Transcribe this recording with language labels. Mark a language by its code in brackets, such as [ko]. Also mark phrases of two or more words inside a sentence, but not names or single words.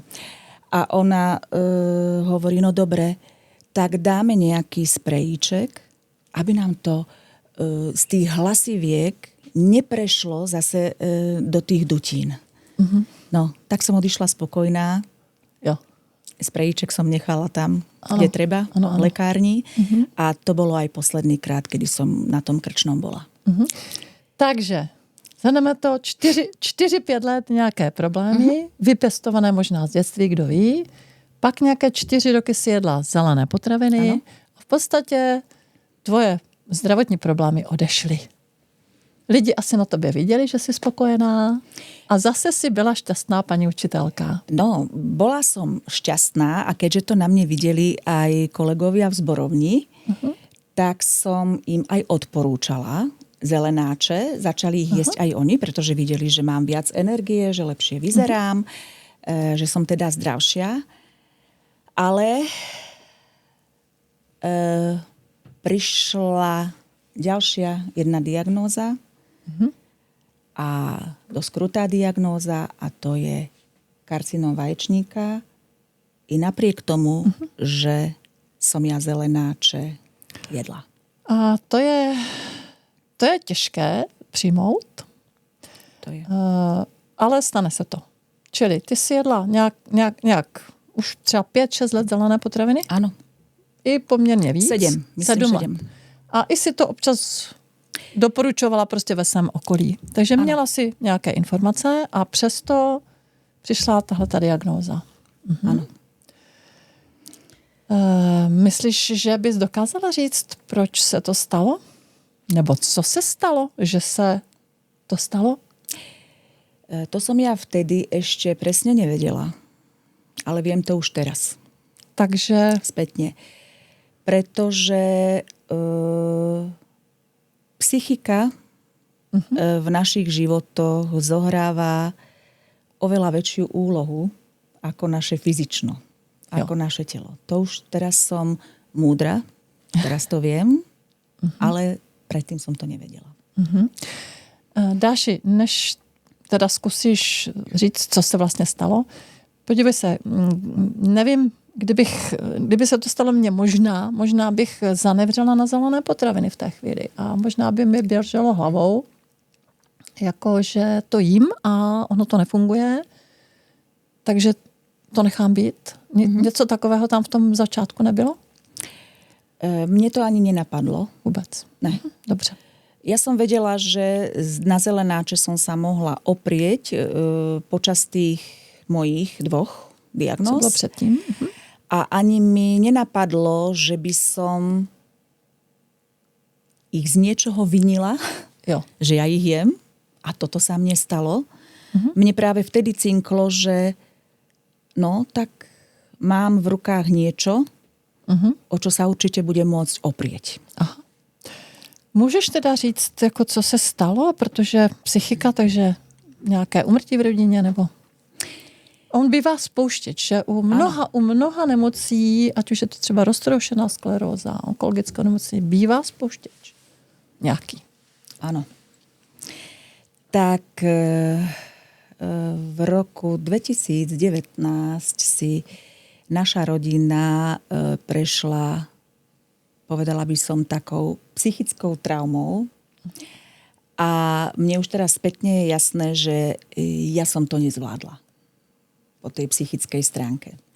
[sk] A ona hovorí, no dobre, tak dáme nejaký sprejíček, aby nám to z tých hlasiviek neprešlo zase do tých dutín. Uh-huh. No, tak som odišla spokojná. [cs] Jo. [sk] Sprejíček som nechala tam, kde treba, v lekárni. Uh-huh. A to bolo aj posledný krát, kedy som na tom krčnom bola. Uh-huh. [cs] Takže, zhrneme to 4-5 let nějaké problémy, vypestované možná z dětství, kdo ví. Pak nějaké 4 roky si jedla zelené potraviny. Ano. A v podstatě tvoje zdravotní problémy odešly. Lidi asi na tobě viděli, že jsi spokojená a zase si byla šťastná [sk] pani učiteľka. No, bola som šťastná a keďže to na mne videli aj kolegovia v zborovni, tak som im aj odporúčala zelenáče. Začali ich jesť aj oni, pretože videli, že mám viac energie, že lepšie vyzerám, že som teda zdravšia. Ale prišla ďalšia jedna diagnóza, a dosť krutá diagnóza a to je karcinom vaječníka. I napriek tomu, že som ja zelenáče jedla. [cs] A to je těžké přijmout. To je. Ale stane se to. Čili ty si jedla nějak už třeba 5-6 let zelené potraviny? [sk] Áno. [cs] I poměrně víc? 7. Myslím 7. A i si to občas doporučovala prostě ve svém okolí. Takže měla si nějaké informace a přesto přišla tahleta diagnóza. Ano. Myslíš, že bys dokázala říct, proč se to stalo? Nebo co se stalo, že se to stalo? [sk] To som ja vtedy ešte presne nevedela. Ale viem to už teraz. Takže spätne. Pretože psychika v našich životoch zohráva oveľa väčšiu úlohu ako naše fyzično, ako naše telo. To už teraz som múdra, teraz to viem, ale predtým som to nevedela. [cs] Dáši, než teda zkusíš říct, co se vlastně stalo, podívej se, nevím, kdyby se to stalo mně, možná bych zanevřela na zelené potraviny v té chvíli a možná by mi běželo hlavou, jako že to jím a ono to nefunguje, takže to nechám být. Něco takového tam v tom začátku nebylo? [sk] Mne to ani nenapadlo. [cs] Vůbec? Ne. Dobře. [sk] Ja som vedela, že na zelenáče som sa mohla oprieť počas tých mojich 2 diagnóz. [cs] Co bylo předtým? [sk] A ani mi nenapadlo, že by som ich z niečoho vinila, že ja ich jem. A toto sa mne stalo. Mne práve vtedy cinklo, že no, tak mám v rukách niečo, o čo sa určite budem môcť oprieť. [cs] Aha. Můžeš teda říct, jako co se stalo, protože psychika, takže nějaké úmrtí v rodině, nebo... On bývá spouštěč, že u mnoha nemocí, ať už je to třeba roztroušená skleróza, onkologická nemocí, bývá spouštěč. Nějaký. [sk] Áno. Tak v roku 2019 si naša rodina prešla, povedala by som, takou psychickou traumou A mne už teraz spätne je jasné, že ja som to nezvládla po tej psychickej stránke.